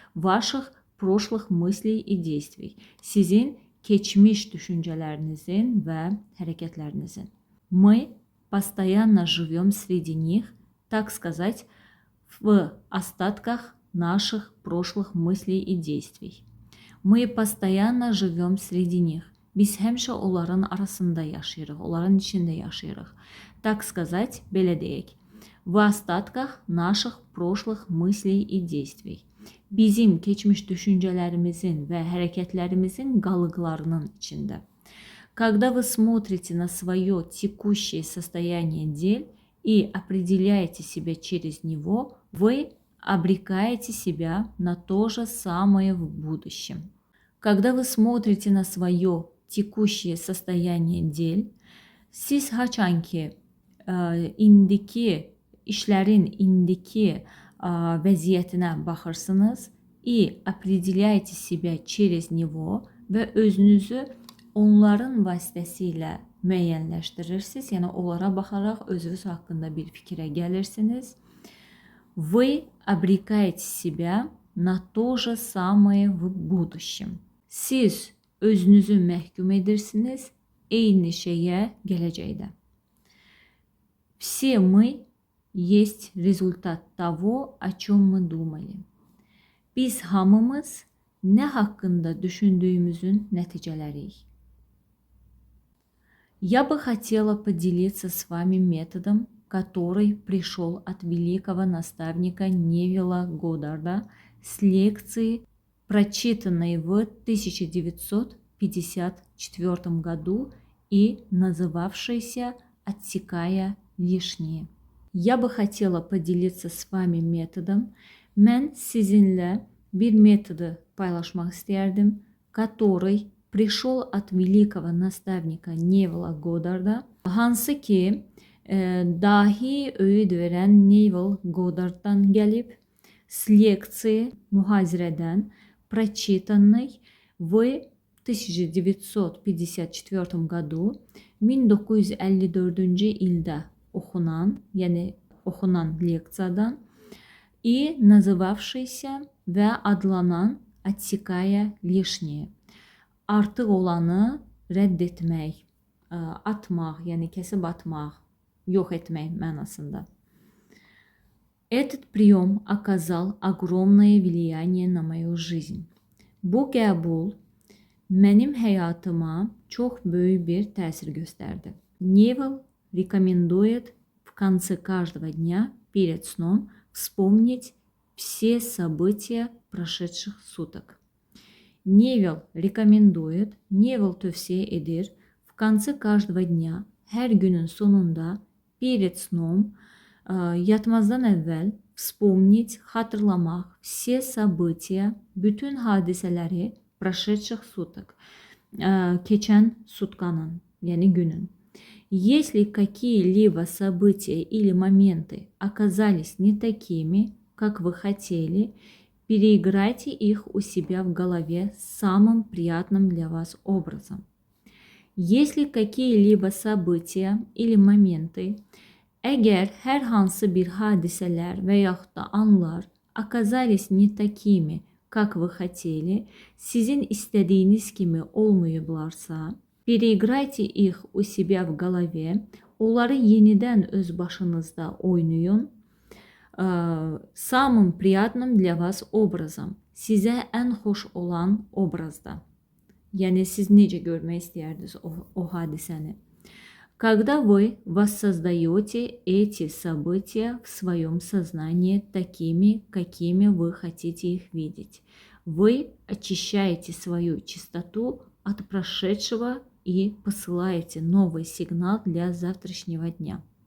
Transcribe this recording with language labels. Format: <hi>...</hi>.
<ru>Ваших прошлых мыслей и действий.</ru> <az>Sizin keçmiş düşüncələrinizin və hərəkətlərinizin.</az> <ru>Мы постоянно живем среди них, так сказать, в остатках наших прошлых мыслей и действий. Мы постоянно живем среди них.</ru> <az>Biz həmişə onların arasında yaşayırıq, onların içində yaşayırıq.</az> <ru>Так сказать,</ru> <az>belə deyək.</az> <ru>В остатках наших прошлых мыслей и действий.</ru> <az>Bizim keçmiş düşüncələrimizin və hərəkətlərimizin qalıqlarının içində.</az> <ru>Когда вы смотрите на свое текущее состояние дел и определяете себя через него, вы обрекаете себя на то же самое в будущем. Когда вы смотрите на свое tekushye состояние dil,</ru> <az>siz haçanki indiki işlərin indiki vəziyyətinə baxırsınız</az> <ru>и определяете себя через него</ru> <az>və özünüzü onların vasitəsilə müəyyənləşdirirsiniz. Yəni onlara baxaraq özünüz haqqında bir fikrə gəlirsiniz.</az> <ru>Вы обрекаете себя на то же самое в будущем.</ru> <az>Siz özünüzü məhkum edirsiniz eyni şeyə gələcəkdə.</az> <ru>Все мы есть результат того, о чем мы думали.</ru> <az>Biz hamımız nə haqqında düşündüyümüzün nəticələriyik.</az> <ru>Я бы хотела поделиться с вами методом, который пришел от великого наставника Невилла Годдарда с лекции, прочитанной в 1954 году и называвшейся «Отсекая лишнее». Я бы хотела поделиться с вами методом.</ru> <az>Mən sizinlə bir metodu paylaşmaq istərdim,</az> <ru>который пришел от великого наставника Невилла Годдарда.</ru> <az>Hansı ki dahi öğüt veren Neville Goddard'dan gəlib,</az> <ru>с лекции</ru> <az>muhazirədən</az> <ru>прочитанной в 1954 году</ru> <az>1954 ildə oxunan, yəni oxunan leksiyadan</az> <ru>и называвшийся</ru> <az>və adlanan</az> <ru>«Отсекая лишнее».</ru> <az>Artıq olanı rədd etmək, atmaq, yəni kəsib atmaq, yox etmək mənasında.</az> <ru>Этот прием оказал огромное влияние на мою жизнь.</ru> <az>Bu qəbul mənim həyatıma çox böyük bir təsir göstərdi.</az> <ru>Невилл рекомендует в конце каждого дня перед сном вспомнить все события прошедших sуток. Невилл rекомендует,</ru> <az>Невилл tövsiyə edir,</az> <ru>в конце каждого дня,</ru> <az>hər günün sonunda,</az> <ru>перед сном,</ru> <az>yatmazdan əvvəl</az> <ru>вспомнить,</ru> <az>xatırlamaq</az> <ru>все события,</ru> <az>bütün hadisələri</az> <ru>прошедших sуток,</ru> <az>keçən sutkanın, yəni günün.</az> <ru>Если какие-либо события или моменты оказались не такими, как вы хотели, переиграйте их у себя в голове самым приятным для вас образом. Если какие-либо события или моменты,</ru> <az>əgər hər hansı bir hadisələr və yaxud da anlar</az> <ru>оказались не такими, как вы хотели,</ru> <az>sizin istədiyiniz kimi olmayıblarsa,</az> <ru>переиграйте их у себя в голове,</ru> <az>onları yenidən öz başınızda oynayın,</az> <ru>самым приятным для вас образом,</ru> <az>sizə ən xoş olan obrazda. Yəni siz necə görmək istəyirdiniz o hadisəni.</az> <ru>Когда вы воссоздаете эти события в своем сознании такими, какими вы хотите их видеть, вы очищаете свою чистоту от прошедшего и посылаете новый сигнал для завтрашнего дня.</ru>